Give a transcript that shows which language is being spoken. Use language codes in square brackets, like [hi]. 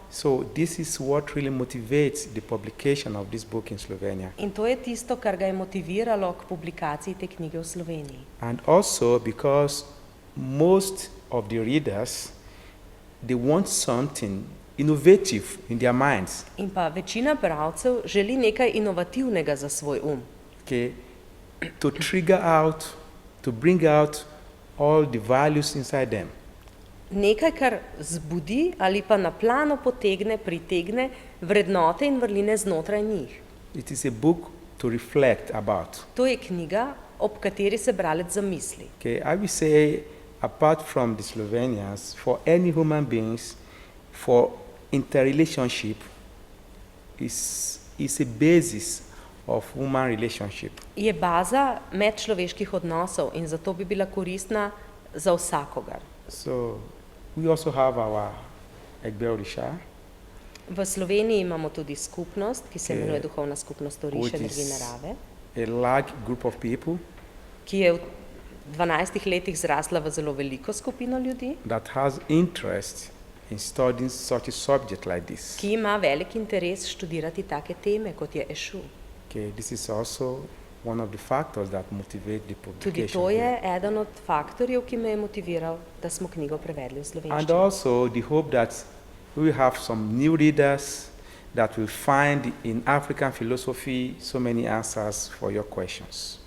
[en] So this is what really motivates the publication of this book in Slovenia. [sl] In to je tisto, kar ga je motiviralo k publikaciji te knjige v Sloveniji. [en] And also because most of the readers, they want something innovative in their minds. [sl] In pa večina bralcev želi nekaj inovativnega za svoj [en] Okay, to trigger out, to bring out all the values inside them. [sl] Nekaj, kar zbudi ali pa na plano potegne, pritegne vrednote in vrline znotraj njih. [en] It is a book to reflect about. [sl] To je knjiga, ob kateri se bralec zamisli. [en] Okay, I will say, apart from the Slovenians, for any human beings, for interrelationship is a basis of human relationship. [sl] Je baza medčloveških odnosov in zato bi bila koristna za vsakogar. [en] So we also have our Egbe Orisha, [sl] V Sloveniji imamo tudi skupnost, ki se [en] Okay. [sl] imenuje Duhovna skupnost Oriše [en] Which [sl] energije [en] is- [sl] narave, [en] a large group of people [sl] ki je v 12 letih zrasla v zelo veliko skupino ljudi, [en] that has interest in studying such a subject like this. [sl] ki ima velik interes študirati take teme, kot je Ešu. [en] Okay, this is also one of the factors that motivate the [sl] Tudi [en] publication. [sl] to je [en] here. [sl] eden od faktorjev, ki me je motiviral, da smo knjigo prevedli v [en] And [sl] slovenščino. [en] also the hope that we will have some new readers that will find in African philosophy so many answers for your questions.